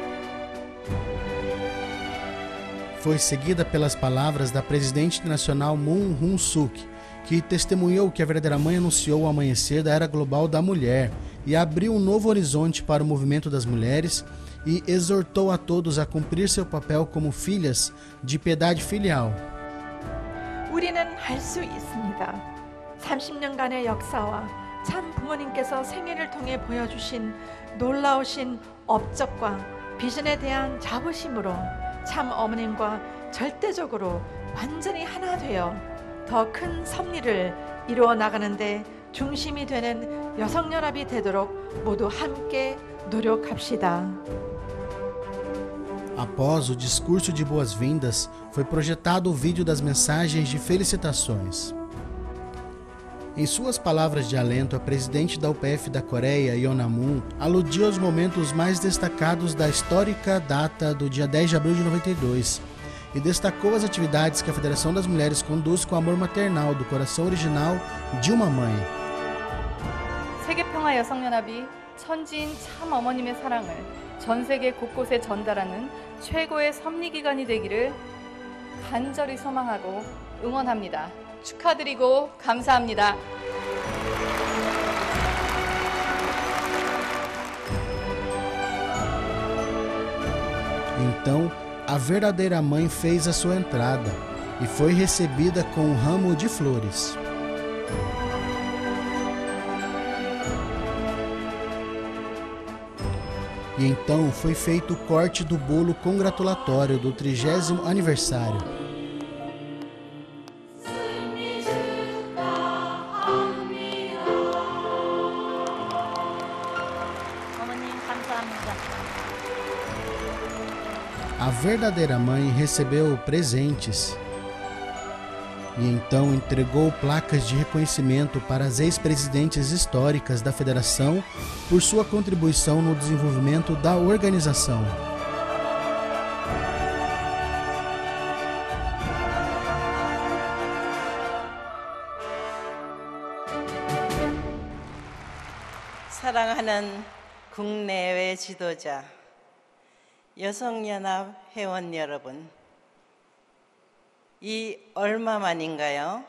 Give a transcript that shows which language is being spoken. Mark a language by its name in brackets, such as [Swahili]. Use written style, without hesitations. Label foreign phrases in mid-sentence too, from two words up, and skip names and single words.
[Portuguese] Foi seguida pelas palavras da presidente nacional Moon Hyun-suk, que testemunhou que a verdadeira mãe anunciou o amanhecer da era global da mulher e abriu um novo horizonte para o movimento das mulheres e exortou a todos a cumprir seu papel como filhas de piedade filial. [Korean] 우리는 할 수 있습니다. 30년간의 역사와 참 부모님께서 생애를 통해 보여주신 놀라우신 업적과 비전에 대한 자부심으로 참 어머님과 절대적으로 완전히 하나 되어 더 큰 섭리를 이루어 나가는데 중심이 되는 여성연합이 되도록 모두 함께 노력합시다. [Portuguese] Após o discurso de boas-vindas, foi projetado o vídeo das mensagens de felicitações. Em suas palavras de alento, a presidente da UPF da Coreia, Yona Moon, aludiu aos momentos mais destacados da histórica data do dia 10 de abril de 92, e destacou as atividades que a Federação das Mulheres conduz com amor maternal do coração original de uma mãe. [Korean] 세계평화 여성연합이 천지인 참 어머님의 사랑을 전 세계 곳곳에 전달하는 최고의 섭리기관이 되기를 간절히 소망하고 응원합니다. 축하드리고 감사합니다. [Portuguese] Então, a verdadeira mãe fez a sua entrada e foi recebida com um ramo de flores. E então foi feito o corte do bolo congratulatório do 30º aniversário. [Korean] 어머님 감사합니다. 감사합니다. [Portuguese] A verdadeira mãe recebeu presentes e então entregou placas de reconhecimento para as ex-presidentes históricas da Federação por sua contribuição no desenvolvimento da organização. [Korean] 사랑하는 국내외 지도자, 여성연합 회원 여러분, 이 얼마 만인가요?